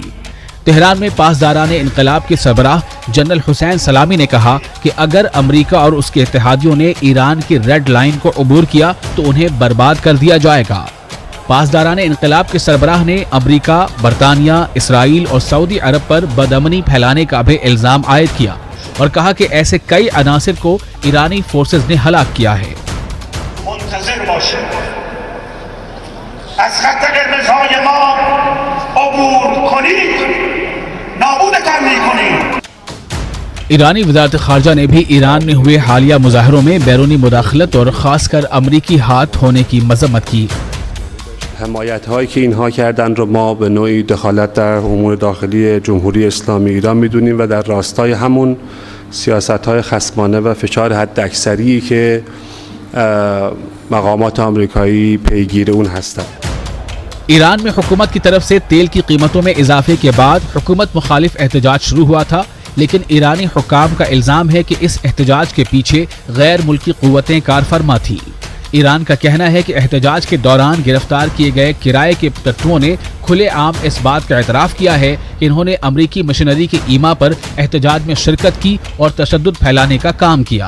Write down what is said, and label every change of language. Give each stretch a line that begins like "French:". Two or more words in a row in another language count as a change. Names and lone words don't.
Urdu: تہران میں پاسداران انقلاب کے سربراہ جنرل حسین سلامی نے کہا کہ اگر امریکہ اور اس کے اتحادیوں نے ایران کی ریڈ لائن کو عبور کیا تو انہیں برباد کر دیا جائے گا۔ پاسداران انقلاب کے سربراہ نے امریکہ، برطانیہ، اسرائیل اور سعودی عرب پر بدامنی پھیلانے کا بھی الزام عائد کیا اور کہا کہ ایسے کئی عناصر کو ایرانی فورسز نے ہلاک کیا ہے۔
Persian: منتظر باشید، از خط قرمزهای ما عبور کنید، نابودتان میکنید۔
Urdu: ایرانی وزارت خارجہ نے بھی ایران میں ہوئے حالیہ مظاہروں میں بیرونی مداخلت اور خاص کر امریکی ہاتھ ہونے کی مذمت کی۔
Persian: حمایت هایی که اینها کردن رو ما به نوعی دخالت در امور داخلی جمهوری اسلامی ایران میدونیم و در راستای همون سیاست‌های خصمانه و فشار حداکثری که مقامات آمریکایی پیگیر اون هستند۔
Urdu: ایران میں حکومت کی طرف سے تیل کی قیمتوں میں اضافے کے بعد حکومت مخالف احتجاج شروع ہوا تھا، لیکن ایرانی حکام کا الزام ہے کہ اس احتجاج کے پیچھے غیر ملکی قوتیں کار فرما تھیں۔ ایران کا کہنا ہے کہ احتجاج کے دوران گرفتار کیے گئے کرائے کے تٹوؤں نے کھلے عام اس بات کا اعتراف کیا ہے کہ انہوں نے امریکی مشنری کے ایما پر احتجاج میں شرکت کی اور تشدد پھیلانے کا کام کیا۔